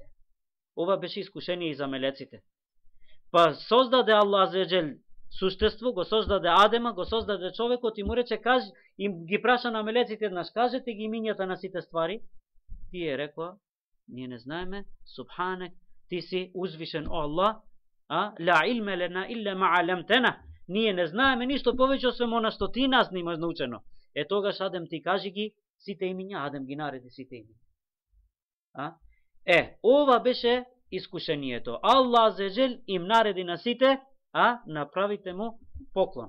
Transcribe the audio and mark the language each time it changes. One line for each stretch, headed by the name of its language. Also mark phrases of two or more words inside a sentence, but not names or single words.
Macedonian: Ова беше искушение и за мелеците. Па создаде Аллах
Arabic: عز وجل
Macedonian: суштество, го создаде Адема, го создаде човекот и му рече, им ги праша на мелеците еднаш, кажете ги имињата на сите ствари. Тие рекоа: ние не знаеме, субханек, ти си узвишен о Аллах,
Arabic: لا علم لنا إلا ما علمتنا.
Macedonian: Ние не знаеме ништо повеќе освен она што ти нас не имаш научено. Тогаш Адем ти кажи ги сите имиња, Адем ги нареди сите имиња. Ова беше искушението. Аллах
Arabic: عز وجل
Macedonian: им нареди на сите, направите му поклон.